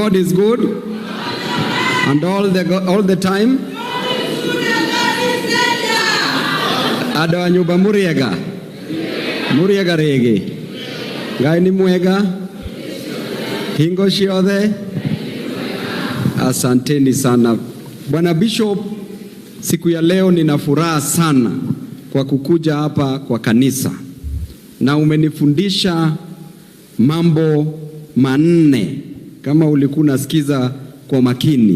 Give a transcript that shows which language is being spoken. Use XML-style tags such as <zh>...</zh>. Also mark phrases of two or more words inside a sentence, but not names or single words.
<en>God is good, and all the time.</en> <ki>Ado nyumba muriega rege ngai ni mwega hingo ciothe.</ki> <sw>Asanteni sana Bwana Bishop. Siku ya leo nina furaha sana kwa kukuja hapa kwa kanisa, na umenifundisha mambo manne kama ulikuwa unasikiza kwa makini.</sw>